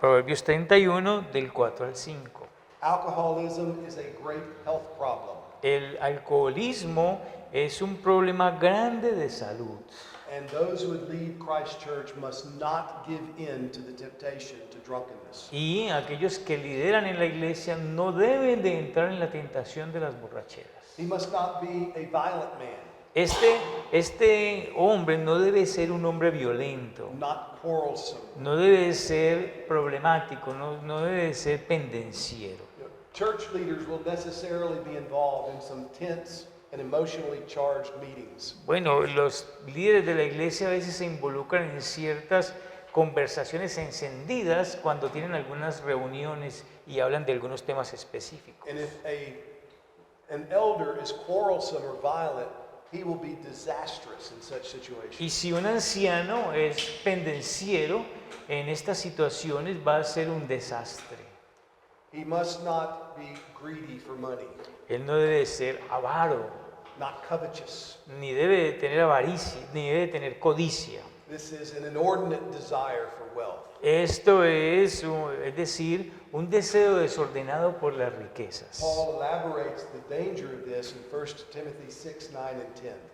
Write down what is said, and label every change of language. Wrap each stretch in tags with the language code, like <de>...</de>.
<es>Proverbios 31, del 4 al 5.</es> <en>Alcoholism is a great health problem,</en> <es>El alcoholismo es un problema grande de salud.</es> <en>and those who would lead Christ Church must not give in to the temptation to drunkenness.</en> <es>Y aquellos que lideran en la iglesia no deben de entrar en la tentación de las borracheras.</es> <en>He must not be a violent man,</en> <es>Este hombre no debe ser un hombre violento,</es> <en>not quarrelsome.</en> <es>no debe ser problemático, no debe ser pendenciero.</es> <en>Church leaders will necessarily be involved in some tense and emotionally charged meetings.</en> <es>Bueno, los líderes de la iglesia a veces se involucran en ciertas conversaciones encendidas cuando tienen algunas reuniones y hablan de algunos temas específicos.</es> <en>And if an elder is quarrelsome or violent, he will be disastrous in such situations.</en> <es>Y si un anciano es pendenciero, en estas situaciones va a ser un desastre.</es> <en>He must not be greedy for money,</en> <es>Él no debe ser avaro,</es> <en>not covetous.</en> <es>ni debe de tener avaricia, ni debe de tener codicia.</es> <en>This is an inordinate desire for wealth.</en> <es>Esto es decir, un deseo desordenado por las riquezas.</es> <en>Paul elaborates the danger of this in 1 Timothy 6, 9, and 10.</en>